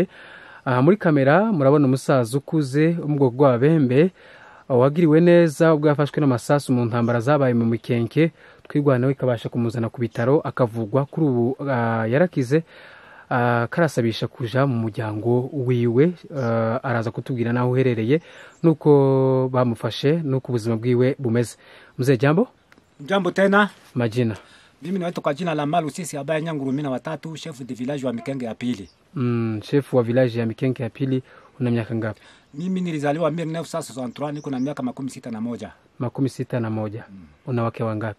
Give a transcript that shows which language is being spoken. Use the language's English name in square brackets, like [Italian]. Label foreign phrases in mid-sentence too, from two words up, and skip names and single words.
[Kinyarwanda] Muri kamera murabona umusaza ukuze umugoko gw'abembe wagiriwe neza ubwo yafashwe n'amasasu mu ntambara zabaye mu mikenke twigwanawe ikabasha kumuzana ku bitaro akavugwa kuri ubu yarakize karasabisha kuja mu muryango wiwe araza kutubwira naho uherereye nuko bamufashe nuko ubuzima bwiwe bumeze. [Swahili] Mzee jambo? Jambo tena. Majina. Mimi naitwa kwa jina la Malu sisi Abaya Nyangurumina watatu, [French] chef de village [Swahili] wa Mikenge ya pili. Chef wa village ya Mikenge ya pili. Una miaka ngapi? Mimi nilizaliwa 1963, niko na miaka 61. 61. Una wake wangapi?